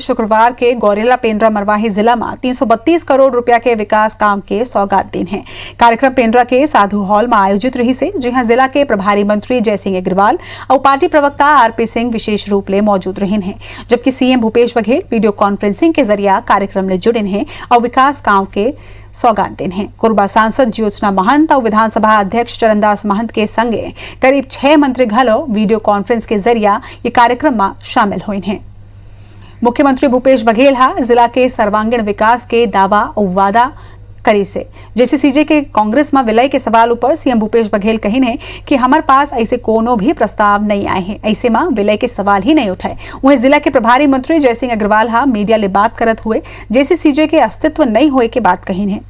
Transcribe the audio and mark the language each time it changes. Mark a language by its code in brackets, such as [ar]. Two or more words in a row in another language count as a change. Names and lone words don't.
[hne] शुक्रवार के गौरेला पेंड्रा मरवाही जिला में 332 करोड़ रुपया के विकास काम के सौगात दिन है। कार्यक्रम पेंड्रा के साधु हॉल में आयोजित रही से, जहां जिला के प्रभारी मंत्री जयसिंह अग्रवाल और पार्टी प्रवक्ता आरपी सिंह विशेष रूप ले मौजूद रहे हैं, जबकि सीएम भूपेश बघेल वीडियो कॉन्फ्रेंसिंग के जरिए कार्यक्रम ले जुड़े हैं और विकास काम के सौगात दिन है। कोरबा सांसद ज्योत्सना महंत और विधानसभा अध्यक्ष चरणदास महंत के संगे करीब 6 मंत्री घलो वीडियो कॉन्फ्रेंस के जरिए ये कार्यक्रम में शामिल हुए हैं। मुख्यमंत्री भूपेश बघेल जिला के सर्वांगीण विकास के दावा और वादा करी से जेसीसीजे के कांग्रेस में विलय के सवाल ऊपर सीएम भूपेश बघेल कही है कि हमारे पास ऐसे कोनो भी प्रस्ताव नहीं आए हैं, ऐसे में विलय के सवाल ही नहीं उठाए। वहीं जिला के प्रभारी मंत्री जयसिंह अग्रवाल मीडिया ले बात करत हुए जेसीसीजे के अस्तित्व नहीं होए के बात कही है।